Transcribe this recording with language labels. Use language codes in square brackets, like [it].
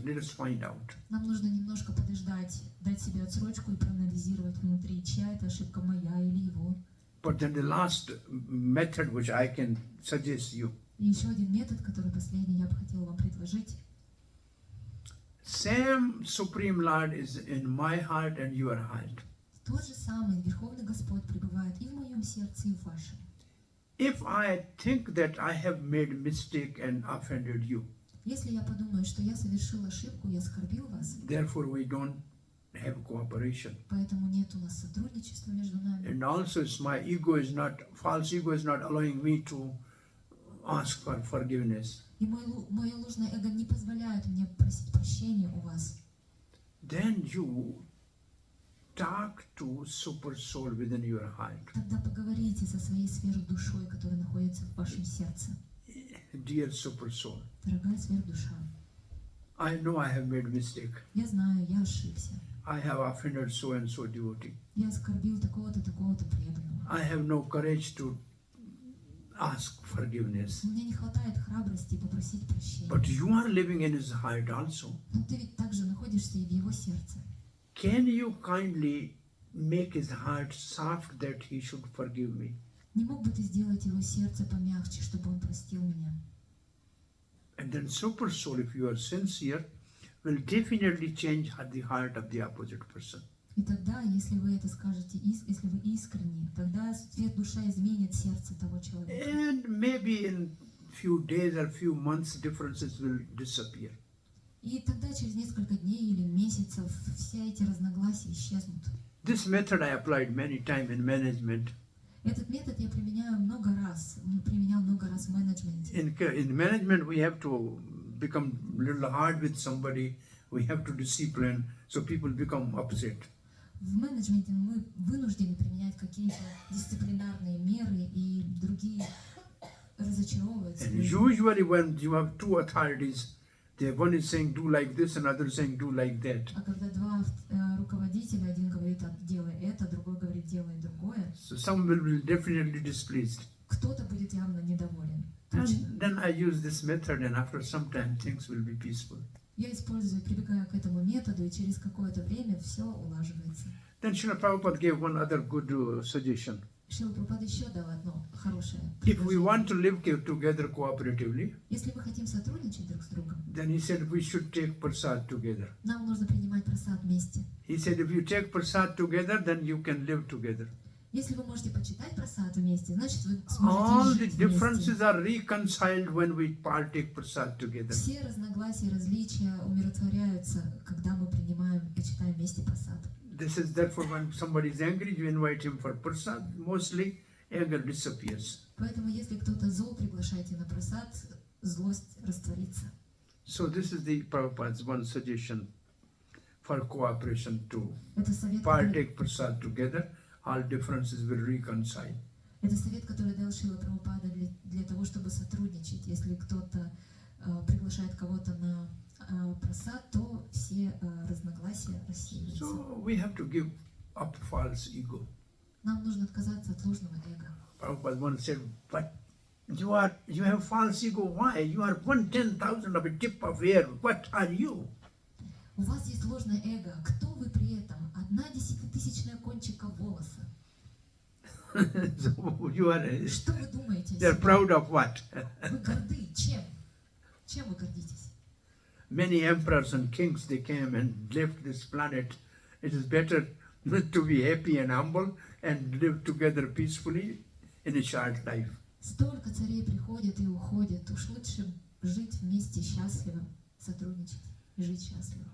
[en] Let us find out. [ru] Нам нужно немножко подождать, дать себе отсрочку и проанализировать внутри, чья это ошибка, моя или его. [en] But then the last method which I can suggest you. [ru] И еще один метод, который последний я бы хотела вам предложить. [en] Same Supreme Lord is in my heart and your heart. [ru] Тот же самый Верховный Господь пребывает и в моем сердце, и в вашем. [en] If I think that I have made mistake and offended you. [ru] Если я подумаю, что я совершил ошибку, я оскорбил вас. [en] Therefore we don't have cooperation. [ru] Поэтому нет у нас сотрудничества между нами. [en] And also my false ego is not allowing me to ask for forgiveness. [ru] И мое ложное эго не позволяет мне просить прощения у вас. [en] Then you talk to super soul within your heart. [ru] Тогда поговорите со своей сверхдушой, которая находится в вашем сердце. [en] Dear super soul. [ru] Дорогая сверхдуша. [en] I know I have made mistake. [ru] Я знаю, я ошибся. [en] I have offended so and so devotee. [ru] Я оскорбил такого-то преданного. [en] I have no courage to ask forgiveness. [ru] У меня не хватает храбрости попросить прощения. [en] But you are living in his heart also. [ru] Но ты ведь также находишься и в его сердце. [en] Can you kindly make his heart soft that he should forgive me? [ru] Не мог бы ты сделать его сердце помягче, чтобы он простил меня? [en] And then super soul, if you are sincere, will definitely change the heart of the opposite person. [ru] И тогда, если вы это скажете, если вы искренне, тогда свет душа изменит сердце того человека. [en] And maybe in few days or few months, differences will disappear. [ru] И тогда через несколько дней или месяцев все эти разногласия исчезнут. [en] This method I applied many times in management. [ru] Этот метод я применял много раз в менеджменте. [en] In management, we have to become little hard with somebody, we have to discipline, so people become upset. [ru] В менеджменте мы вынуждены применять какие-то дисциплинарные меры, и другие разочаровываются. [en] And usually when you have two authorities, one is saying do like this and other is saying do like that. [ru] А когда два руководителя, один говорит делай это, другой говорит делай другое, [en] So some will be definitely displeased. [ru] кто-то будет явно недоволен. Точно. [en] And then I use this method, and after some time things will be peaceful. [ru] Я использую, прибегаю к этому методу, и через какое-то время все улаживается. [en] Then Srila Prabhupada gave one other good suggestion. [ru] Шрила Прабхупада еще дал одно хорошее [en] If we [ru] предложение. [en] want to live together cooperatively, [ru] Если мы хотим сотрудничать друг с другом, [en] then he said we should take prasad together. [ru] нам нужно принимать просад вместе. [en] He said if you take prasad together, then you can live together. [ru] Если вы можете почитать просад вместе, значит вы [en] All [ru] сможете [en] the [ru] жить вместе. [en] differences are reconciled when we partake prasad together. [ru] Все разногласия, различия умиротворяются, когда мы принимаем и читаем вместе просад. [en] This is therefore when somebody is angry, you invite him for prasad. Mostly anger disappears. [ru] Поэтому если кто-то зол, приглашайте на просад, злость растворится. [en] So this is the Prabhupada's one suggestion for cooperation to [ru] Это совет, [en] partake prasad together. All differences will reconcile. [ru] это совет, который дал Шрила Прабхупада для того, чтобы сотрудничать. Если кто-то приглашает кого-то на просад, то все разногласия рассеиваются. [en] So we have to give up false ego. [ru] Нам нужно отказаться от ложного эго. [en] Prabhupada once said, but you have false ego. Why? You are 1/10,000 of a tip of air. What are you? [ru] У вас есть ложное эго. Кто вы при этом? 1/10,000 кончика волоса. [en] So you are. [ru] Что вы думаете о [en] They are [ru] себе? [en] proud of what? [ru] Вы горды. Чем? Чем вы гордитесь? [en] Many emperors and kings they came and left this planet. It is better to be happy and humble and live together peacefully in a short life. [ru] Столько царей приходят и уходят. Уж лучше жить вместе счастливо, сотрудничать и жить счастливо.